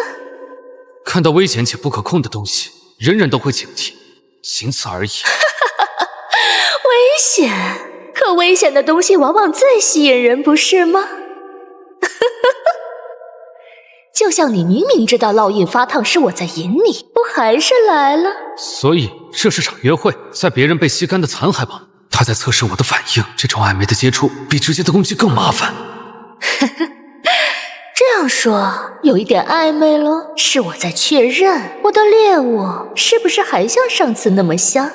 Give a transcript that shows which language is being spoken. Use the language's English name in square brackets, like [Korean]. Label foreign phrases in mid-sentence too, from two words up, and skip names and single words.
[Chinese] 看到危險且不可控的東西，人人都會警惕，僅此而已。危險，可危險的東西往往最吸引人，不是嗎？就像你明明知道烙印發燙是我在引你，不還是來了？所以這是場約會，在別人被吸乾的殘骸旁，他在測試我的反應。這種曖昧的接觸比直接的攻擊更麻煩。這樣說有一點曖昧了，是我在確認我的獵物是不是還像上次那麼香？